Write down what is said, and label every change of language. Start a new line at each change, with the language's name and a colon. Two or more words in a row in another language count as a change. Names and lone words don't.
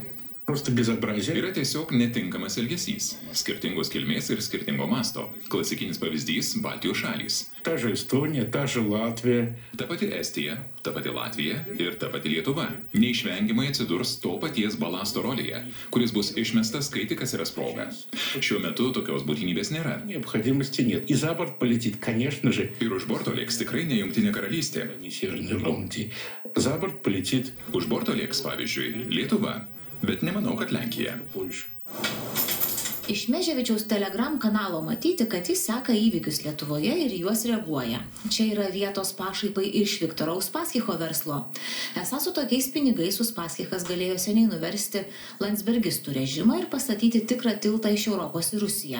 Lithuanian: Yra tiesiog netinkamas elgesys, skirtingos kilmės ir skirtingo masto. Klasikinis pavyzdys – Baltijos šalys.
Russian: Та же Эстония, та же Латвия.
Lithuanian: Ta pati Estija, ta pati Latvija ir ta pati Lietuva neišvengiamai atsidurs to paties balasto rolėje, kuris bus išmestas, kai tik atsiras proga. Šiuo metu tokios būtinybės nėra.
Russian: Необходимости нет. И за борт полетит, конечно же.
Lithuanian: Ir už borto lėks tikrai ne Jungtinė karalystė.
Russian: Не Северная Ирландия. За борт полетит
Lithuanian: Už borto lėks, pavyzdžiui, Lietuva. Bet nemanau, kad Lenkija.
Russian: Польша.
Lithuanian: Iš Meževičiaus Telegram kanalo matyti, kad jis seka įvykius Lietuvoje ir juos reaguoja. Čia yra vietos pašaipai iš Viktoro Uspaskicho verslo. Esą su tokiais pinigais Uspaskichas galėjo seniai nuversti landsbergistų režimą ir pastatyti tikrą tiltą iš Europos į Rusiją.